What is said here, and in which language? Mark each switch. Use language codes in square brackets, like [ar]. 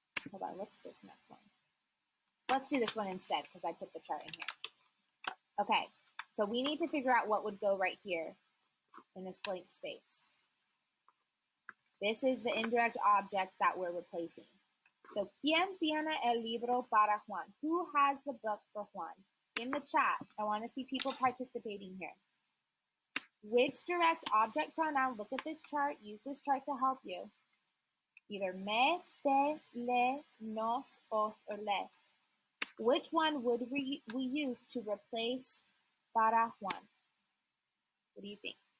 [en] Hold on, what's this next one? Let's do this one instead because I put the chart in here. Okay, so we need to figure out what would go right here in this blank space. This is the indirect object that we're replacing. [es] So, ¿quién tiene el libro para Juan? [en] Who has the book for Juan? In the chat, I want to see people participating here. Which direct object pronoun, look at this chart, use this chart to help you. Either me, te, le, nos, os, or les. Which one would we use to replace [es] para Juan? [en] What do you think?